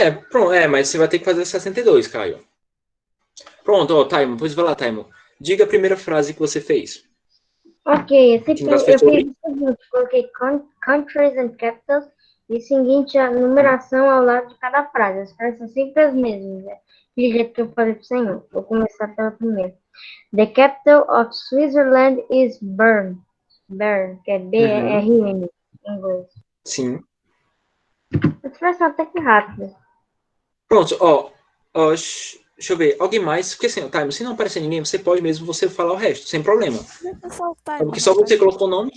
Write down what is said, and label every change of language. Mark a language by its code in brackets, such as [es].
[pt] Pronto, mas você vai ter que fazer 62, Caio. Pronto, ó, Taimo, pois vai lá, Taimo. Diga a primeira frase que você fez. Ok, eu fiz o seguinte, coloquei [en] countries and capitals [pt] e seguinte a numeração ao lado de cada frase. As frases são sempre as mesmas, né? De jeito que eu falei pro senhor. Vou começar pela primeira. [en] The capital of Switzerland is Bern. [pt] Bern, que é B-E-R-N em inglês. Sim. A expressão até que rápida. Pronto, ó, deixa eu ver, alguém mais? Porque assim, Taimo, se não aparecer ninguém, você pode mesmo falar o resto, sem problema. Porque só você colocou o nome.